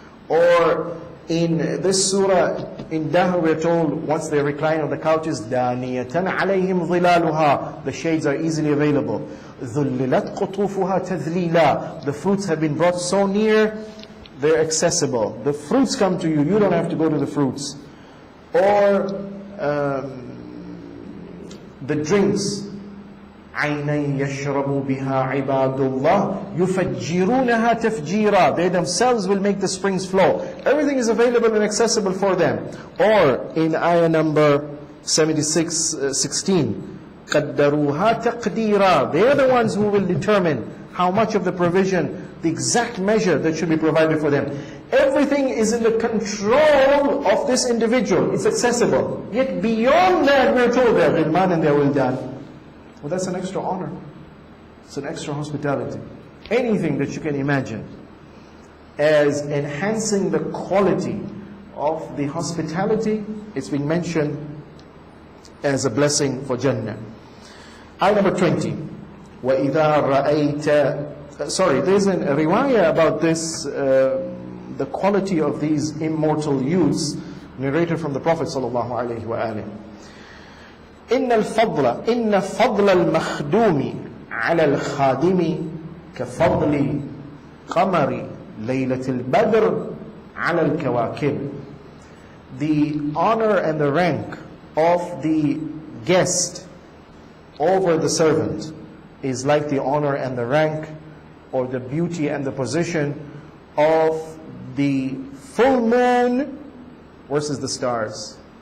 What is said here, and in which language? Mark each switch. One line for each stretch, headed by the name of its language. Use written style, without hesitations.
English: Or in this surah, in Dahr, we're told, once they recline on the couches,
Arabic: دَانِيَةً عَلَيْهِمْ ظِلَالُهَا.
English: The shades are easily available.
Arabic: ذُلِّلَتْ قُطُوفُهَا تَذْلِيلًا.
English: The fruits have been brought so near, they're accessible. The fruits come to you, you don't have to go to the fruits. Or the drinks,
Arabic: عَيْنًا يَشْرَبُ بِهَا عِبَادُ اللَّهِ يُفَجِّرُونَهَا تَفْجِيرًا.
English: They themselves will make the springs flow. Everything is available and accessible for them. Or in ayah number 76:16,
Arabic: قَدَّرُوهَا تَقْدِيرًا.
English: They are the ones who will determine how much of the provision, the exact measure that should be provided for them. Everything is in the control of this individual. It's accessible. Yet beyond that, we're told they're ghilman and they're wildan. Well, that's an extra honor. It's an extra hospitality. Anything that you can imagine as enhancing the quality of the hospitality, it's been mentioned as a blessing for Jannah. Ayah number 20.
Arabic: وَإِذَا رَأَيْتَ.
English: Sorry, there's a riwayah about this, the quality of these immortal youths, narrated from the Prophet sallallahu alaihi wasallam.
Arabic: إن فضل المخدوم على الخادم كفضل قمر ليلة البدر على الكواكب.
English: The honor and the rank of the guest over the servant is like the honor and the rank, or the beauty and the position of the full moon versus the stars.